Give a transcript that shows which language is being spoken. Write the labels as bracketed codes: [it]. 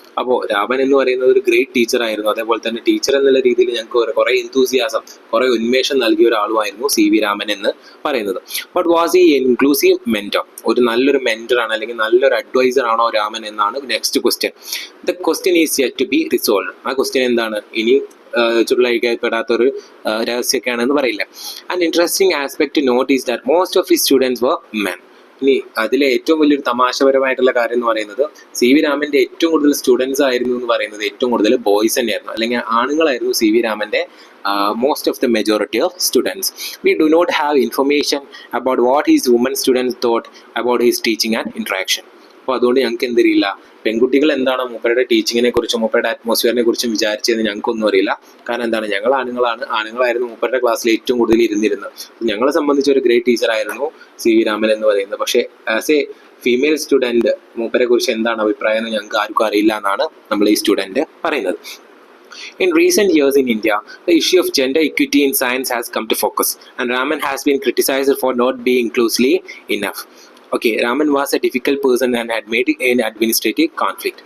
[ml] അപ്പോൾ രാമൻ എന്ന് പറയുന്നത് ഒരു ഗ്രേറ്റ് ടീച്ചർ ആയിരുന്നു. അതേപോലെ തന്നെ ടീച്ചർ എന്നുള്ള രീതിയിൽ ഞങ്ങൾക്ക് കുറേ എന്തൂസിയാസം, കുറേ ഉന്മേഷം നൽകിയ ഒരാളുമായിരുന്നു സി വി രാമൻ എന്ന് പറയുന്നത്. [en] but was ഈ inclusive mentor, [ml] ഒരു നല്ലൊരു മെന്ററാണ് അല്ലെങ്കിൽ നല്ലൊരു അഡ്വൈസർ ആണോ രാമൻ എന്നാണ് next question. [en] The question is yet to be resolve. [ml] ആ ക്വസ്റ്റ്യൻ എന്താണ്, ഇനി ചുരുളഴിക്കപ്പെടാത്തൊരു രഹസ്യമൊക്കെയാണെന്ന് പറയില്ല. [en] And interesting aspect to note is that most of his students were men. [ml] ഇനി അതിലെ ഏറ്റവും വലിയൊരു തമാശപരമായിട്ടുള്ള കാര്യം എന്ന് പറയുന്നത്, സി വി രാമൻ്റെ ഏറ്റവും കൂടുതൽ സ്റ്റുഡൻസ് ആയിരുന്നു എന്ന് പറയുന്നത് ഏറ്റവും കൂടുതൽ ബോയ്സ് തന്നെയായിരുന്നു, അല്ലെങ്കിൽ ആണുങ്ങളായിരുന്നു സി വി രാമൻ്റെ [en] most of the majority of students. We do not have information about what his women students thought about his teaching and interaction. [ml] അപ്പോൾ അതുകൊണ്ട് ഞങ്ങൾക്ക് എന്തറിയില്ല, പെൺകുട്ടികൾ എന്താണ് മൂപ്പരുടെ ടീച്ചിങ്ങിനെ കുറിച്ചും മൂപ്പരുടെ അറ്റ്മോസ്ഫിയറിനെ കുറിച്ചും വിചാരിച്ചതെന്ന് ഞങ്ങൾക്കൊന്നും അറിയില്ല. കാരണം എന്താണ്, ഞങ്ങൾ ആണുങ്ങളായിരുന്നു മൂപ്പരുടെ ക്ലാസ്സിൽ ഏറ്റവും കൂടുതൽ ഇരുന്നിരുന്നത്. ഞങ്ങളെ സംബന്ധിച്ച് ഒരു ഗ്രേറ്റ് ടീച്ചറായിരുന്നു സി വി രാമൻ എന്ന് പറയുന്നത്. പക്ഷേ [en] as a female student [ml] മൂപ്പരെ കുറിച്ച് എന്താണ് അഭിപ്രായം എന്ന് ഞങ്ങൾക്ക് ആർക്കും അറിയില്ല എന്നാണ് നമ്മൾ ഈ സ്റ്റുഡൻറ്റ് പറയുന്നത്. [en] In recent years in India, the issue of gender equity in science has come to focus, and Raman has been criticized for not being inclusively enough. Okay, Raman was a difficult person and had made an administrative conflict.